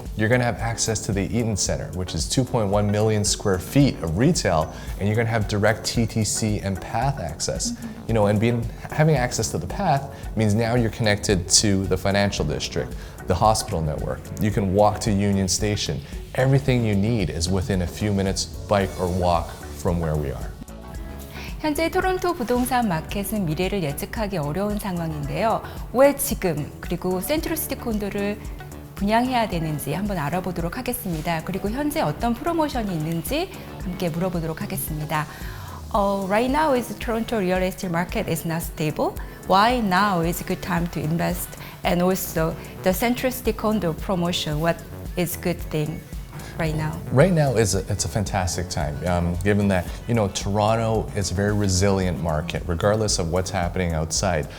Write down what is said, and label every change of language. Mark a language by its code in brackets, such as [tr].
[en] You're going to have access to the Eaton Center, which is 2.1 million square feet of retail, and you're going to have direct TTC and path access. And having access to the path means now you're connected to the financial district, the hospital network. You can walk to Union Station. Everything you need is within a few minutes bike or walk from where we are. [ko] 현재 토론토 부동산 마켓은 미래를 예측하기 어려운 상황인데요. 왜 지금 그리고 센트러시티 콘도를 분양해야 되는지 한번 알아보도록 하겠습니다. 그리고 현재 어떤 프로모션이 있는지 함께 물어보도록 하겠습니다. [en] Right now is Toronto real estate market is not stable. Why now is a good time to invest? And also the Centricity Condo promotion, what is good thing right now? Right now it's a fantastic time, given that Toronto is a very resilient market, regardless of what's happening outside.